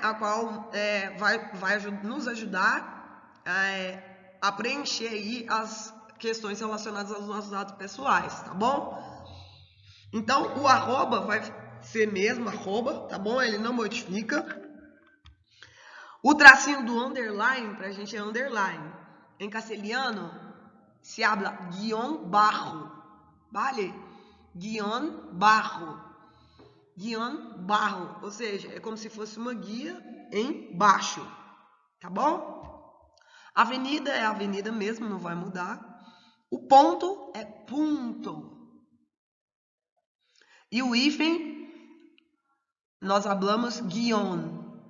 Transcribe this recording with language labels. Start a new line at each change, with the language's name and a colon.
Portuguese: A qual vai nos ajudar a preencher aí as questões relacionadas aos nossos dados pessoais, tá bom? Então, o arroba vai ser mesmo arroba, tá bom? Ele não modifica. O tracinho do underline, pra gente é underline.
Spanish: Em castelhano, se habla guión bajo, vale? Guión bajo. Guión bajo,
Portuguese: ou seja, é como se fosse uma guia em baixo, tá bom? Avenida é avenida mesmo, não vai mudar. O ponto é punto. E o hífen, nós
Spanish: hablamos guión.